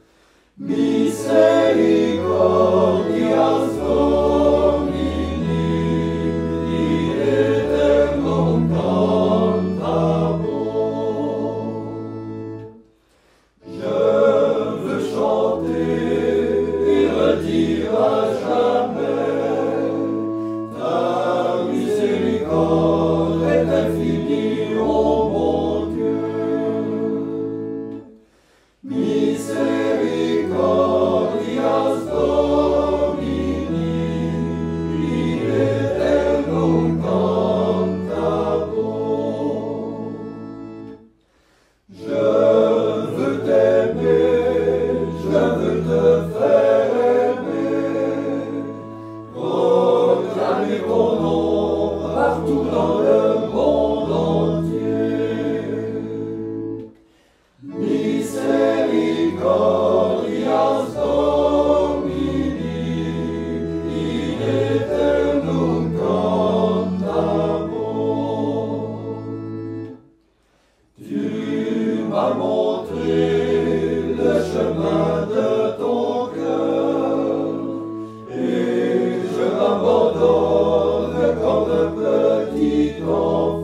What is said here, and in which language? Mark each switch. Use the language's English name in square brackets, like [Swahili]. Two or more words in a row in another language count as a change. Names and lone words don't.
[Latin] Misericordias Domini, in aeternum cantabunt. [French] Je veux chanter et redire à jamais, ta miséricorde est infinie, ô mon Dieu. [Latin] Misericordias Domini, in aeternum cantabunt. [French] Je veux t'aimer, je veux te faire aimer, proclamer ton nom partout dans le monde entier. [Latin] Misericordias Domini, in aeternum cantabunt. [French] Tu m'as montré le chemin de ton cœur, et je m'abandonne comme un petit enfant.